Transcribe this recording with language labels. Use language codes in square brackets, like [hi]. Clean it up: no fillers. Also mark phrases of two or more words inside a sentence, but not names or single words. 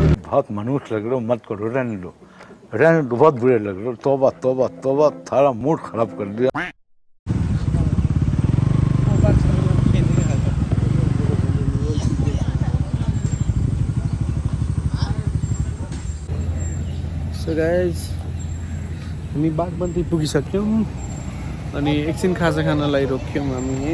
[hi] बहुत मनुष्य लग रहे हो, मत करो, रहने दो, बहुत बुरे लग रहे हो, तौबा तौबा तौबा, थारा मूड खराब कर दिया। [en] so guys [ne] हामी बागबन्ती पुगिसक्यौँ अनि एकछिन खाजा खानलाई रोक्यौँ हामी है।